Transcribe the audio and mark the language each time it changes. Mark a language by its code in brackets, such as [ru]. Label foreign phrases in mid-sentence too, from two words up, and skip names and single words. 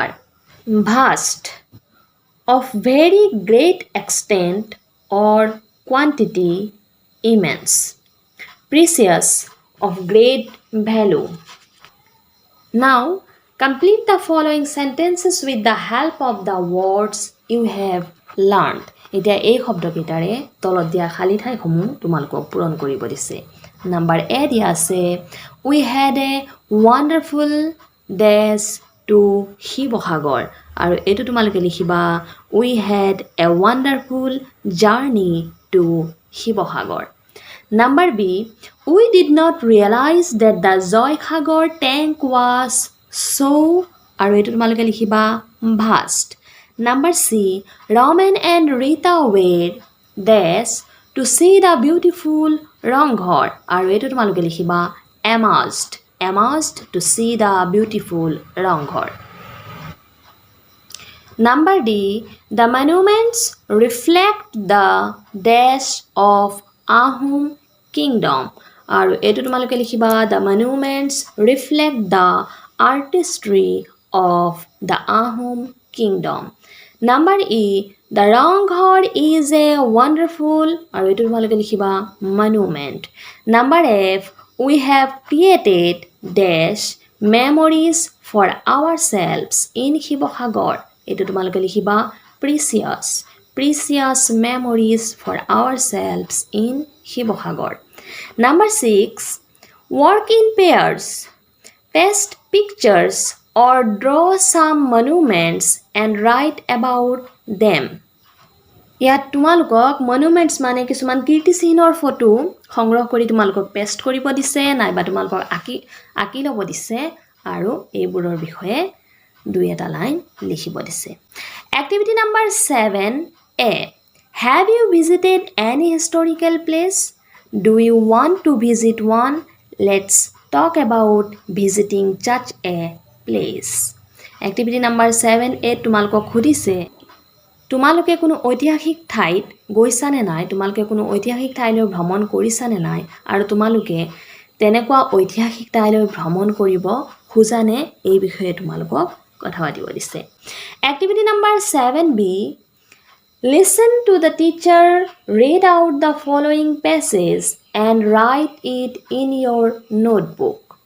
[en] Vast, of very great extent or quantity, immense. Precious, of great value. Now, complete the following sentences with the help of the words you have learned. [as] এতিয়া এই শব্দকেইটাৰে তলত দিয়া খালী ঠাইসমূহ তোমালোকক পূৰণ কৰিব দিছে। [en] number A [as] দিয়া আছে, [en] we had a wonderful days to Shivasagar, [as] আৰু এইটো তোমালোকে লিখিবা [en] we had a wonderful journey to Shivasagar. Number B, we did not realize that the Joysagar tank was so, [as] আৰু এইটো তোমালোকে লিখিবা vast. [en] Number C, Raman and Rita were dash to see the beautiful Ranghar, [as] আৰু এইটো তোমালোকে লিখিবা [en] amazed to see the beautiful Ranghar. Number D, the monuments reflect the dash of Ahom Kingdom, [as] আৰু এইটো তোমালোকে লিখিবা [en] the monuments reflect the artistry of the Ahom Kingdom. Number E, the Ranghar is a wonderful, [as] আৰু এইটো তোমালোকে লিখিবা monument. [en] Number F, we have created dash memories for ourselves in Shivasagar, [as] এইটো তোমালোকে লিখিবা [en] precious memories for ourselves in Shivasagar. Number 6, work in pairs, paste pictures or draw some monuments and write about them. [as] ইয়াত তোমালোকক মনুমেণ্টছ মানে কিছুমান কীৰ্তিচিহ্নৰ ফটো সংগ্ৰহ কৰি তোমালোকক পেষ্ট কৰিব দিছে, নাইবা তোমালোকক আঁকি ল'ব দিছে, আৰু এইবোৰৰ বিষয়ে দুই এটা লাইন লিখিব দিছে। [en] Activity number 7A, have you visited any historical place? Do you want to visit one? Let's talk about visiting such a place. Activity number 7A [as] তোমালোকক সুধিছে তোমালোকে কোনো ঐতিহাসিক ঠাইত গৈছানে নাই, তোমালোকে কোনো ঐতিহাসিক ঠাইলৈ ভ্ৰমণ কৰিছানে নাই, আৰু তোমালোকে তেনেকুৱা ঐতিহাসিক ঠাইলৈ ভ্ৰমণ কৰিব খোজানে, এই বিষয়ে তোমালোকক কথা পাতিব দিছে। [en] Activity number 7B, listen to the teacher read out the following passage and write it in your notebook.